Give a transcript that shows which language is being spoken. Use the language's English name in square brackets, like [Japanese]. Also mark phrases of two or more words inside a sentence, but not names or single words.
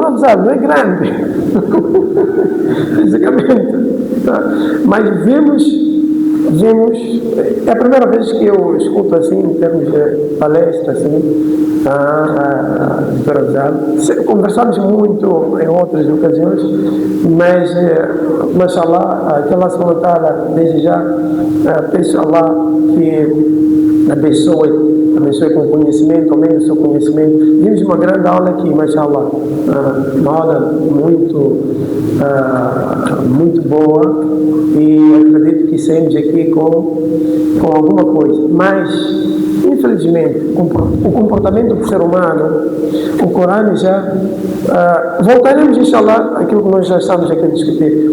[Portuguese] Afzal, não é grande fisicamente, mas vimos, é a primeira vez que eu escuto assim, em termos de palestra, assim, Dr. Afzal. Conversamos muito em outras ocasiões, mas, mashallah, que [Arabic] الله سبحانه وتعالى, [Portuguese] desde já, peço a Allah que abençoe abençoe com conhecimento, aumente o seu conhecimento. Vimos uma grande aula aqui, mashallah, uma aula muito boa, e acredito que saímos aqui com alguma coisa, mas infelizmente o comportamento do ser humano, o Corão já voltaremos inshallah àquilo que nós já estamos aqui a discutir.